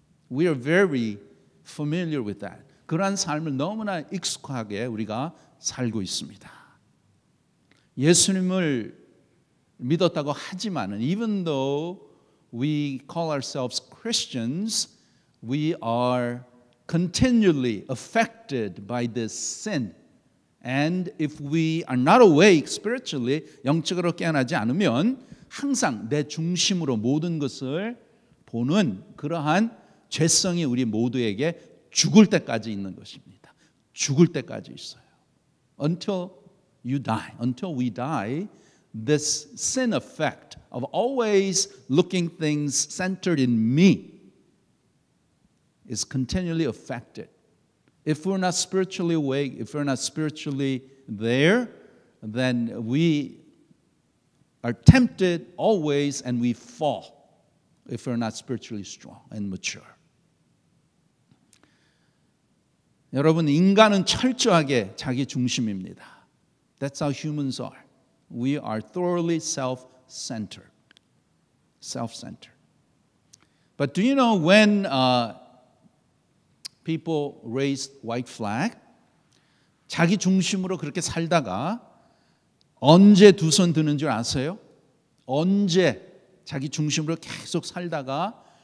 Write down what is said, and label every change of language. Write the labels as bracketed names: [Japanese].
[English] We are very familiar with that. [Korean] 그러한 삶을 너무나 익숙하게 우리가 살고 있습니다. 예수님을 믿었다고 하지만은 [English] even though we call ourselves Christians, we are continually affected by this sin. And if we are not awake spiritually, [Korean] 영적으로 깨어나지 않으면 항상 내 중심으로 모든 것을 보는 그러한 죄성이 우리 모두에게 죽을 때까지 있는 것입니다. 죽을 때까지 있어요. [English] Until you die, until we die, this sin effect of always looking things centered in me is continually affected. If we're not spiritually awake, if we're not spiritually there, then we are tempted always and we fall if we're not spiritually strong and mature. [Korean] 여러분, 인간은 철저하게 자기 중심입니다. [English] That's how humans are. We are thoroughly self-centered. Self-centered. But do you know when people raised white flag, [Korean] 자기 중심으로 그렇게 살다가 언제 두 손 드는 줄 아세요? 언제 자기 중심으로 계속 살다가